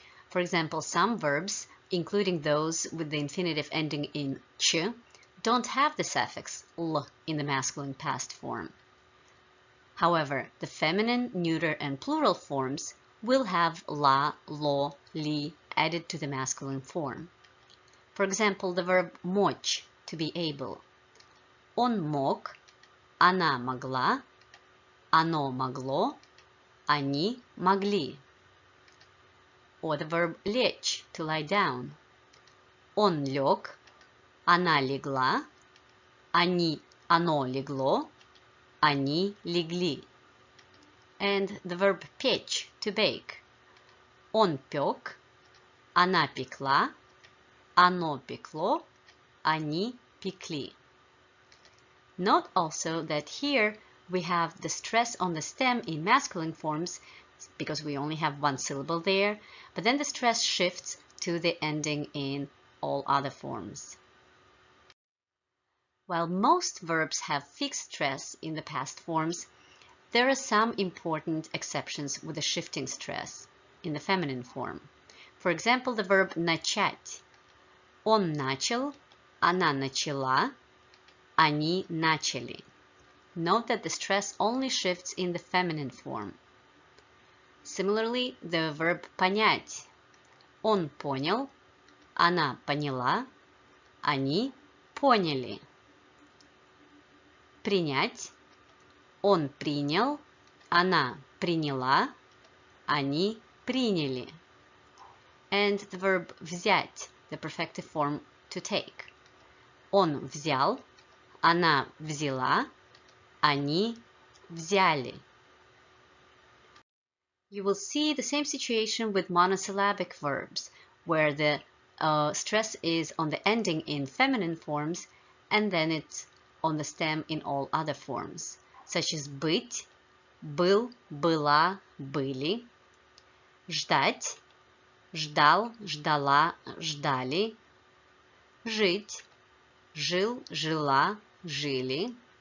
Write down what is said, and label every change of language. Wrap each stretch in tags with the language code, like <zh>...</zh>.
<en>For example, some verbs, including those with the infinitive ending in ch, don't have the suffix l in the masculine past form. However, the feminine, neuter, and plural forms will have la, lo, li added to the masculine form. For example, the verb мочь, to be able.</en> <ru>Он мог, она могла, оно могло, они могли.</ru> <en>Or the verb лечь, to lie down.</en> <ru>Он лег, она легла, оно легло, они легли.</ru> <en>And the verb печь, to bake.</en> <ru>Он пек, она пекла, оно пекло, они пекли.</ru> <en>Note also that here we have the stress on the stem in masculine forms because we only have one syllable there, but then the stress shifts to the ending in all other forms. While most verbs have fixed stress in the past forms, there are some important exceptions with a shifting stress in the feminine form. For example, the verb начать.</en> <ru>Он начал, она начала, они начали.</ru> <en>Note that the stress only shifts in the feminine form. Similarly, the verb понять.</en> <ru>Он понял, она поняла, они поняли. Принять. Он принял, она приняла, они приняли.</ru> <en>And the verb взять, the perfective form to take.</en> <ru>Он взял, она взяла, они взяли.</ru> <en>You will see the same situation with monosyllabic verbs, where the stress is on the ending in feminine forms, and then it's on the stem in all other forms, such as</en> <ru>быть, был, была, были, ждать, ждал, ждала, ждали, жить, жил, жила, жили,</ru>